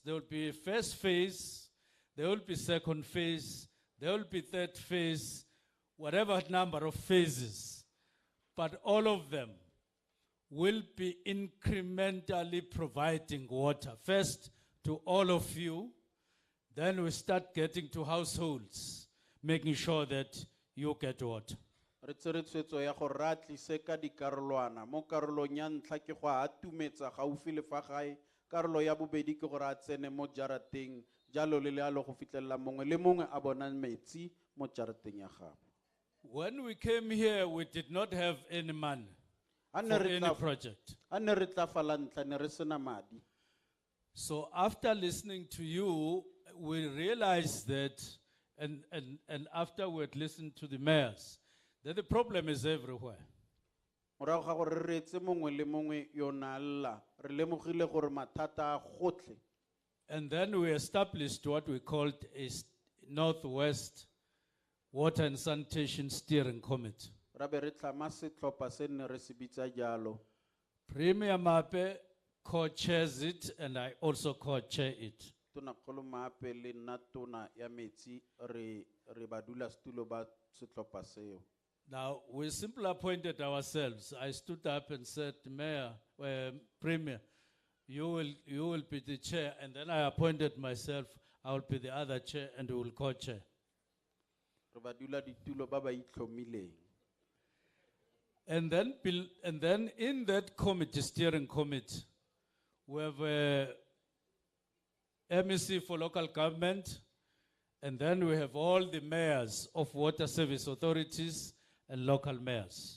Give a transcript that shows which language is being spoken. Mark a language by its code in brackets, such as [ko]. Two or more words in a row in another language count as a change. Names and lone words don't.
[en] There will be a first phase, there will be second phase, there will be third phase, whatever number of phases. But all of them will be incrementally providing water. First to all of you, then we start getting to households, making sure that you get water. [tn] Re tsere tshwetso ya gore ra tlise ka dikarolwana mo karolong ya ntlha ke go a tumetsa gaufi le fa gae karolo ya bobedi ke gore a tsene mo jarateng jalo le lealo go fitlhelela mongwe le mongwe a bona metsi mo jarateng ya gago. [en] When we came here, we did not have any money [tn] A [en] for [tn] ne re [en] any [tn] tla- [en] project. [tn] a ne re tla fala ntlha ne re sena madi. [en] So after listening to you, we realized that, and after we had listened to the mayors, that the problem is everywhere. [tn] Morago ga gore re retse mongwe le mongwe yo na lla re lemogile gore mathata a gotlhe. [en] And then we established what we called a Northwest Water and Sanitation Steering Committee. [tn] Ra be re tlhama setlhopha se ne re se bitsa jalo. [en] Premier Mape co-chairs it, and I also co-chair it. [tn] Tonakgolo Maape le nna tona ya metsi re badulasetulo ba setlhopha seo. [en] Now, we simply appointed ourselves. I stood up and said, Mayor, Premier, you will be the chair, and then I appointed myself. I will be the other chair, and we will co-chair. [tn] Re baduladitulo ba ba itlhomileng. [en] And then in that committee, steering committee, we have a MEC for local government, and then we have all the mayors of water service authorities and local mayors.